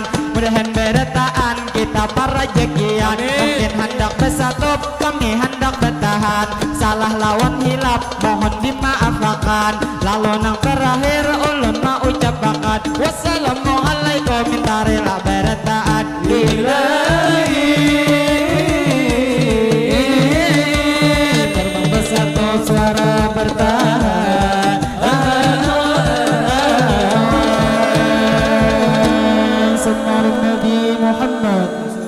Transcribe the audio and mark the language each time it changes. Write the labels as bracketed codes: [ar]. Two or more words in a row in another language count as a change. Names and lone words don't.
[bjn] Mudahan berataan kita para jekian, mungkin hendak bersatu kami hendak bertahan. Salah lawan hilap mohon dimaafkan. Lalu nang terakhir ulun mau ucapakan, wassalamualaikum minta rela berataan lillahi. Terbang bersatu suara bertahan, Sunnah Nabi Muhammad.